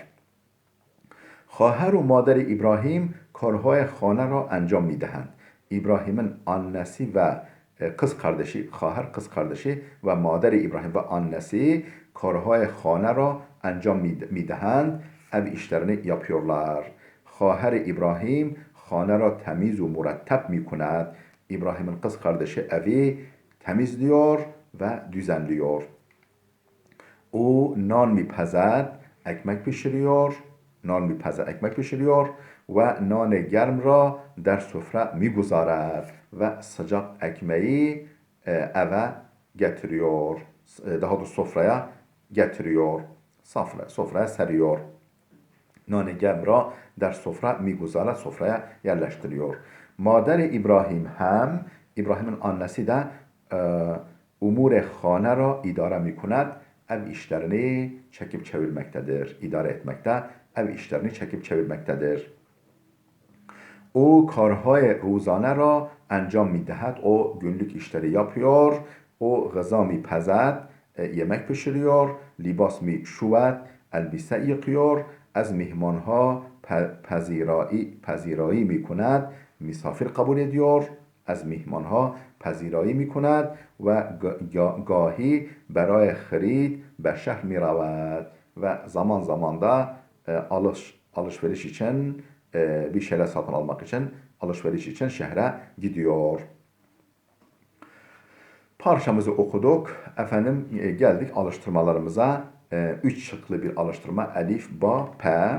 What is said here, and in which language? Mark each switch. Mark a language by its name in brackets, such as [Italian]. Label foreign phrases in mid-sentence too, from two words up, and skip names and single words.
[Persian] خواهر و مادر İbrahim کارهای خانه را انجام میدهند. [Turkish] İbrahim'in annesi ve kız kardeşi, خواهر kız kardeşi ve mader İbrahim ve annesi کارهای خانه را انجام میدهند. Ev işlerini yapıyorlar. [Persian] خواهر İbrahim خانه را تمیز و مرتب میکند. [Turkish] İbrahim'in kız kardeşi evi temizliyor ve düzenliyor. [Persian] او نان می‌پزد, [Turkish] ekmek pişiriyor. [Persian] و نان گرم را در سفره میگذارد و [Turkish] sıcak ekmeği eve getiriyor. Daha doğrusu sofraya getiriyor. Sofraya seriyor. [Persian] نان گرم را در سفره می‌گذارد [Turkish] sofraya yerleştiriyor. Mader İbrahim hem İbrahim'in annesi de [Persian] امور خانه را اداره می‌کند [Turkish] ev işlerini çekip çevirmektedir. İdare etmekte ev işlerini çekip çevirmektedir. [Persian] او کارهای روزانه را انجام می‌دهد. [Turkish] O günlük işleri yapıyor. [Persian] او غذا می‌پزد. [Turkish] Yemek pişiriyor. [Persian] لباس می‌شوید. [Turkish] Elbise yıkıyor. [Persian] از مهمانها پذیرایی می کند مسافر قبول ediyor از مهمانها پذیرایی می کند و گاهی برای خرید به شهر می رود و [Turkish] zaman zaman da alışveriş için bir şeyler satın almak için alışveriş için şehre gidiyor. Parçamızı okuduk. Efendim geldik alıştırmalarımıza. Üç şıklı bir alıştırma. Elif, ba, pe.